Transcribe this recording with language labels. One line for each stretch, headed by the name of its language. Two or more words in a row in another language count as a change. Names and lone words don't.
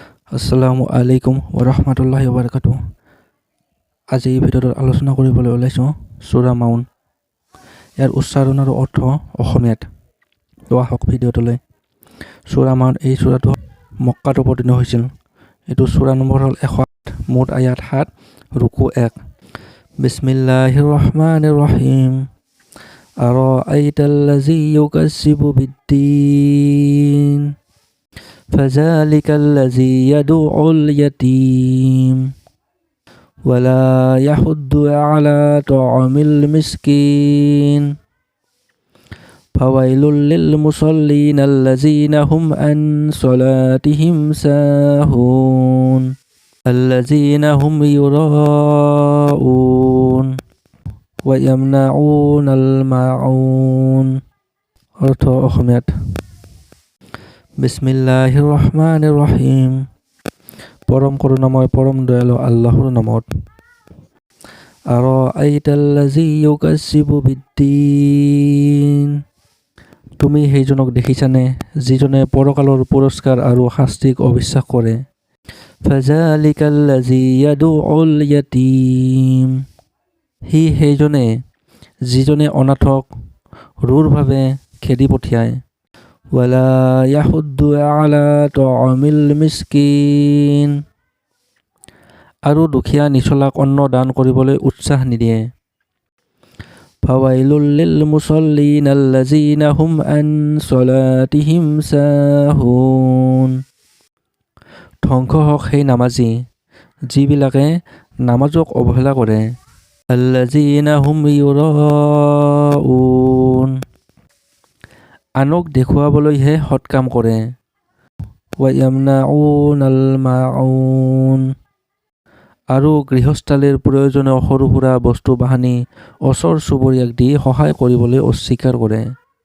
Arabic: السلام عليكم و بركاته.
Assamese: আজি এই ভিডিঅ'টোত আলোচনা কৰিবলৈ ওলাইছোঁ সূৰা মাউন। ইয়াৰ উচ্চাৰণ আৰু অৰ্থ অসমীয়াত। লোৱা হওক ভিডিঅ'টোলৈ। সূৰা মাউন এই সূৰাটো মক্কাত অৱতীৰ্ণ হৈছিল। এইটো সূৰা নম্বৰ হ'ল 108, মুঠ আয়াত 7, ৰুকু 1।
Arabic: بسم الله الرحمن الرحيم. أرأيت الذي يكذب بالدين فذلك الذي يدعو اليتيم ولا يحض على طعام المسكين فويل للمصلين الذين هم عن صلاتهم ساهون الذين هم يراءون ويمنعون الماعون।
Assamese: অৰ্থ অসমীয়াত।
Arabic: بسم الله الرحمن الرحيم.
Assamese: পৰম কৰুণাময় পৰম দয়ালু আল্লাহৰ নামত।
Arabic: أرأيت الذي يكذب بالدين.
Assamese: তুমি সেইজনক দেখিছানে যিজনে পৰকালৰ পুৰস্কাৰ আৰু শাস্তিক অবিশ্বাস কৰে।
Arabic: فذلك الذي يدع اليتيم.
Assamese: সি সেইজনে যিজনে অনাথক ক্ৰূৰভাৱে খেদি পঠিয়ায়।
Arabic: ولا يحض على طعام المسكين.
Assamese: আৰু দুখীয়া নিছলাক অন্ন দান কৰিবলৈ উৎসাহ নিদিয়ে।
Arabic: فويل للمصلين الذين هم عن صلاتهم ساهون.
Assamese: ধ্বংস হওক সেই নামাজী যিবিলাকে নামাজক অৱহেলা কৰে।
Arabic: الذين هم يراءون.
Assamese: আনক দেখুৱাবলৈহে সৎকাম কৰে।
Arabic: ويمنعون الماعون.
Assamese: আৰু গৃহস্থালীৰ প্ৰয়োজনীয় সৰু সুৰা বস্তু বাহানি ওচৰ চুবুৰীয়াক দি সহায় কৰিবলৈ অস্বীকাৰ কৰে।